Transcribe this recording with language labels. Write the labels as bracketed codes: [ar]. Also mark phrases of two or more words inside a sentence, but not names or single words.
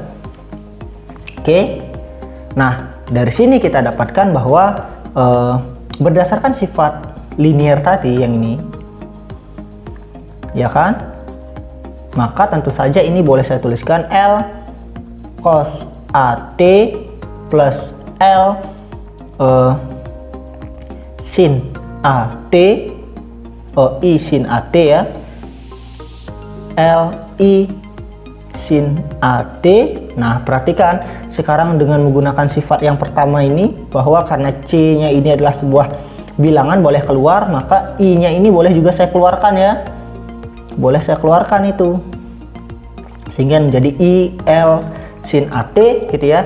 [id] Oke. Nah, dari sini kita dapatkan bahwa berdasarkan sifat linier tadi yang ini, ya kan? Maka tentu saja ini boleh saya tuliskan L cos AT plus L sin AT, I sin AT ya, L I sin AT. Nah, perhatikan sekarang dengan menggunakan sifat yang pertama ini, bahwa karena C nya ini adalah sebuah bilangan boleh keluar, maka I nya ini boleh juga saya keluarkan ya, boleh saya keluarkan itu, sehingga menjadi I L sin AT, gitu ya.